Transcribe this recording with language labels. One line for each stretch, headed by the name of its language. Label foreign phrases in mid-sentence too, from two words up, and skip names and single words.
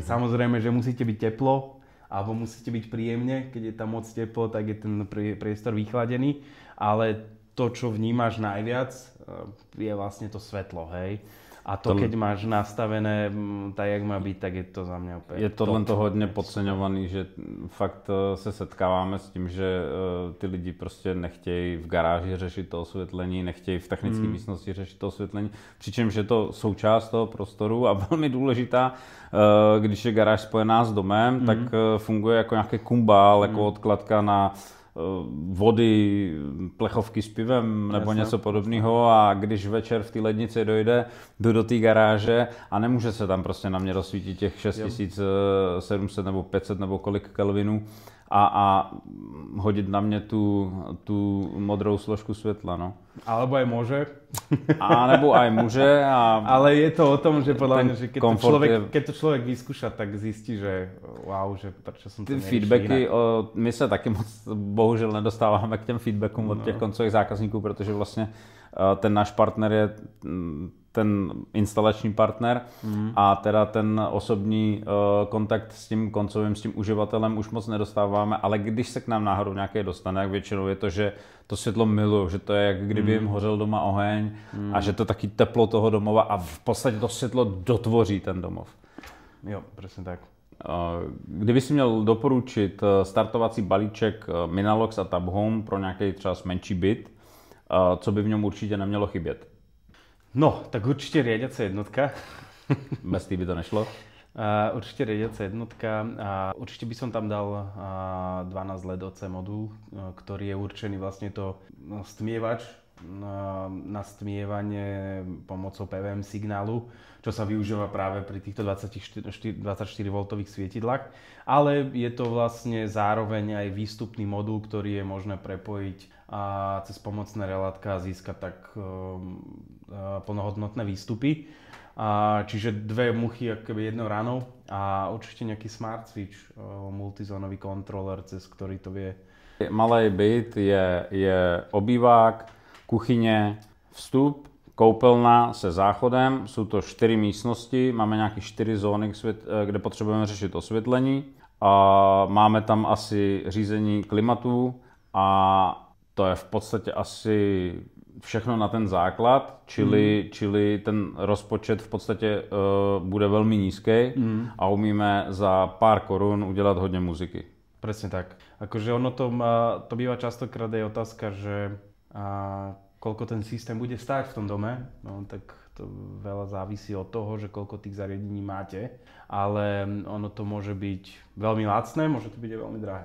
Slovak: Samozrejme, že musíte byť teplo, alebo musíte byť príjemne, keď je tam moc teplo, tak je ten priestor vychladený, ale to, čo vnímaš najviac, je vlastne to svetlo, hej. A to, keď máš nastavené tak, jak má byť, tak je to za mňa úplne
Czech: Je tohle to hodně podceňovaný, že fakt se setkáváme s tím, že ty lidi prostě nechtějí v garáži řešit to osvětlení, nechtějí v technické místnosti řešit to osvětlení, přičemž je to součást toho prostoru a velmi důležitá, když je garáž spojená s domem, tak funguje jako nějaký kumbál, jako odkladka na vody, plechovky s pivem nebo něco podobného a když večer v té lednici jdu do té garáže a nemůže se tam prostě na mě rozsvítit těch 6700 nebo 500 nebo kolik kelvinů a hodit na mě tu modrou složku světla, no.
Slovak: Alebo aj môže. A nebo aj môže. Ale je to o tom, že podľa mňa, že keď to človek vyskúša, tak zistí, že wow, že prečo som to neriešil
Czech: feedbacky, my se taky moc bohužel nedostáváme k těm feedbackům od těch koncových zákazníků, protože vlastně ten náš partner je ten instalační partner a teda ten osobní kontakt s tím koncovým, s tím uživatelem už moc nedostáváme, ale když se k nám náhodou nějaký dostane, tak většinou je to, že to světlo miluju, že to je jak kdyby jim hořel doma oheň a že to taky teplo toho domova a v podstatě to světlo dotvoří ten domov. Jo, přesně tak. Kdyby si měl doporučit startovací balíček Minalox a Tab Home pro nějaký třeba menší byt, co by v něm určitě nemělo chybět? No,
Slovak: tak určite riadiaca jednotka.
Czech: Bez tý by to nešlo?
Slovak: Určite riadiaca jednotka a určite by som tam dal 12 LED OC modul, ktorý je určený vlastne to stmievač na stmievanie pomocou PWM signálu, čo sa využíva práve pri týchto 24V svietidlách. Ale je to vlastne zároveň aj výstupný modul, ktorý je možné prepojiť a cez pomocné relátka získať tak plnohodnotné výstupy. Čiže dve muchy akoby jednou ranou a určite nejaký
English: smart switch,
Slovak: multizónový kontroler, cez ktorý to vie.
Czech: Malý byt je obývák, kuchyně, vstup, koupelna se záchodem, jsou to 4 místnosti, máme nějaké 4 zóny, kde potřebujeme řešit osvětlení. A máme tam asi řízení klimatu a to je v podstatě asi všechno na ten základ, čili ten rozpočet v podstatě bude velmi nízký a umíme za pár korun udělat hodně muziky.
Slovak: Presne tak. Akože ono to býva častokrát aj otázka, že koľko ten systém bude stáť v tom dome, no tak to veľa závisí od toho, že koľko tých zariadení máte, ale ono to môže byť veľmi lacné, môže to byť aj veľmi drahé.